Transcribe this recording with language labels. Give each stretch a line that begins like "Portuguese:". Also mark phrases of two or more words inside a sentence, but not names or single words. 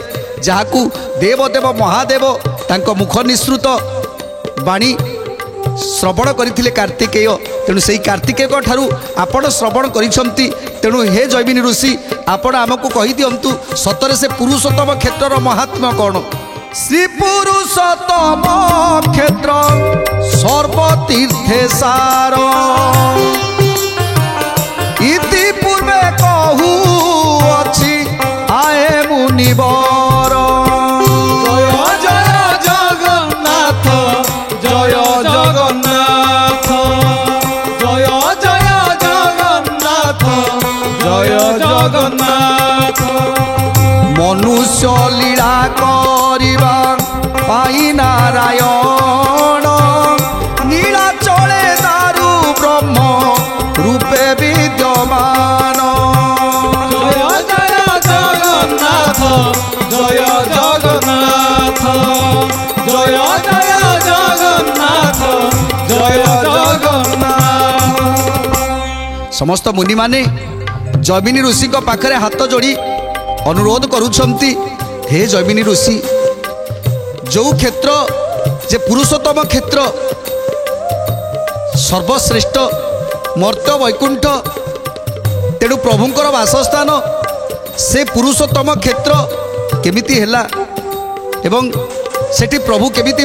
Odia: ଜାହାକୁ ଦେବଦେବ ମହାଦେବ ତାଙ୍କୋ ମୁଖ ନିଃସୃତ ବାଣୀ ଶ୍ରବଣ କରିଥିଲେ କାର୍ତ୍ତିକେୟ ତେଣୁ ସେ କାର୍ତ୍ତିକେୟ ଠାରୁ ଆପଣ ଶ୍ରବଣ କରିସନ୍ତି ତେଣୁ ହେ ଜୈମିନି ଋଷି ଆପଣ ଆମକୁ କହି ଦିଅନ୍ତୁ ସତରେ ସେ ପୁରୁଷୋତ୍ତମ କ୍ଷେତ୍ର ମହାତ୍ମ୍ୟ କଣ ଶ୍ରୀ ପୁରୁଷୋତ୍ତମ କ୍ଷେତ୍ର ସର୍ବତୀର୍ଥେ ସାର ଇତି ପୂର୍ବେ କହୁ ଅଛି ଆହେ ମୁନିବର ଜୟ ଜୟ ଜଗନ୍ନାଥ ଜୟ ଜଗନ୍ନାଥ ଜୟ ଜୟ ଜଗନ୍ନାଥ ଜୟ ଜଗନ୍ନାଥ। ମନୁଷ୍ୟ ଲୀଳା କରିବା ପାଇଁ ନାରାୟଣ ନୀଳାଚଳେ ଦାରୁ ବ୍ରହ୍ମ ରୂପେ ବିଦ୍ୟମାନ ଜୟ ଜୟ ଜଗନ୍ନାଥ ଜୟ ଜଗନ୍ନାଥ ଜୟ ଜୟ ଜଗନ୍ନାଥ ଜୟ ଜଗନ୍ନାଥ। ସମସ୍ତ ମୁନି ମାନେ ଜୈମିନି ଋଷି ପାଖରେ ହାତ ଯୋଡ଼ି ଅନୁରୋଧ କରୁଛନ୍ତି ହେ ଜୈମିନି ଋଷି ଯୋ କ୍ଷେତ୍ର ଯେ ପୁରୁଷୋତ୍ତମ କ୍ଷେତ୍ର ସର୍ବଶ୍ରେଷ୍ଠ ମର୍ତ୍ତ୍ୟ ବୈକୁଣ୍ଠ ତେଣୁ ପ୍ରଭୁଙ୍କର ବାସସ୍ଥାନ ସେ ପୁରୁଷୋତ୍ତମ କ୍ଷେତ୍ର କେମିତି ହେଲା ଏବଂ ସେଠି ପ୍ରଭୁ କେମିତି